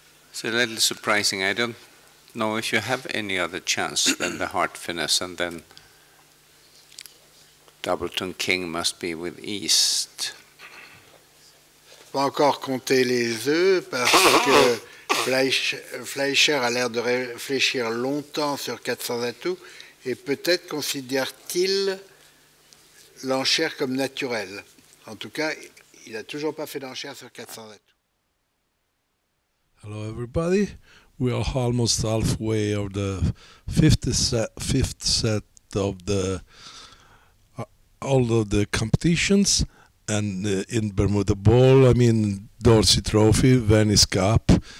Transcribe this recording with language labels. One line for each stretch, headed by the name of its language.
English: It's a little surprising. I don't know if you have any other chance than the heart finesse, and then Doubleton King must be with East.
French: Pas encore compter les œufs parce que Fleischer a l'air de réfléchir longtemps sur 400 atouts Et peut-être considère-t-il l'enchère comme naturelle. En tout cas, il n'a toujours pas fait d'enchère sur 400 atouts.
English: Hello everybody, we are almost halfway of the fifth set of the all of the competitions, and in Bermuda Bowl, I mean Dorsey Trophy, Venice Cup.